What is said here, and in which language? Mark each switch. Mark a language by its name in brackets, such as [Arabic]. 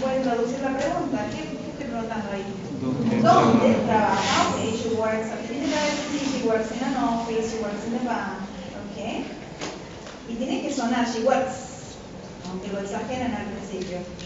[Spanish] ¿Pueden traducir la pregunta? ¿Qué estoy preguntando ahí? ¿Dónde trabaja? [English] Okay, she works at the university, she works in an office, she works in the bank. Okay. [Spanish] Y tiene que sonar she works, aunque lo exageran al principio.